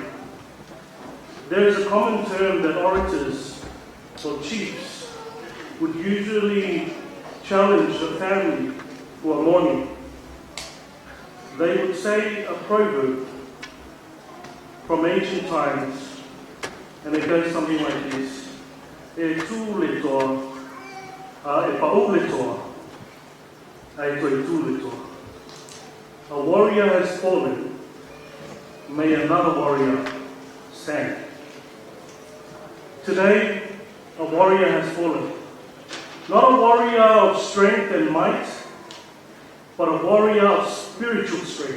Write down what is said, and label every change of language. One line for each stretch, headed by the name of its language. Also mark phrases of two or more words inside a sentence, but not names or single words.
English: There is a common term that orators or chiefs would usually challenge the family who are mourning. They would say a proverb from ancient times, and it goes something like this:
Samoan: E tū le toa, e pa'u le toa, e toi tū le toa.
English: A warrior has fallen, may another warrior stand. Today, a warrior has fallen. Not a warrior of strength and might, but a warrior of spiritual strength.